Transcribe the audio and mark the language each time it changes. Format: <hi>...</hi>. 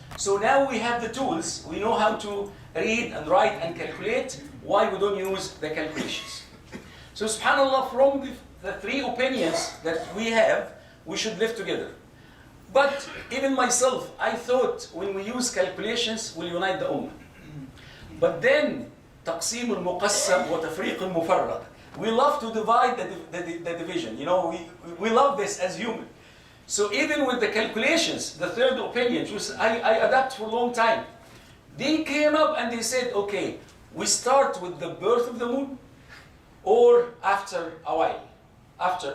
<en>So now we have the tools. We know how to read and write and calculate. Why we don't use the calculations? So subhanAllah, from the three opinions that we have, we should live together. But even myself, I thought when we use calculations, we'll unite the ummah. But then,</en> <ar>تقسيم المقسم وتفريق المفرق.</ar> <en>We love to divide the division. You know, we love this as human. So even with the calculations, the third opinion, which I adapt for a long time, they came up and they said, okay, we start with the birth of the moon or after a while. After.</en>